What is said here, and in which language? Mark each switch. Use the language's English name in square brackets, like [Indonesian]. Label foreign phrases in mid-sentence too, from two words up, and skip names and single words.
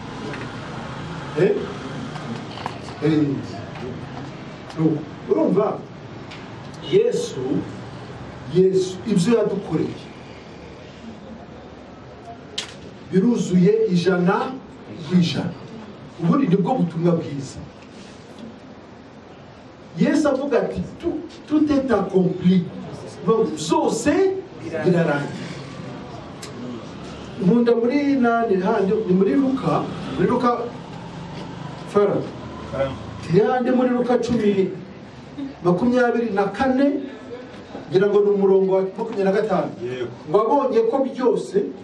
[Kinyarwanda] Urumva Yesu ibyo yadukoreye biruzuye 100%. Ubundi nibwo butumwa bwiza. Yesu avuga ati [French] tout est accompli, [Kinyarwanda] byose birarangiye. Nkunda muri nani handi ni muri Luka fara yandi muri Luka 10:24 ngira ngo ni umurongo wa 25, ngo abonye ko byose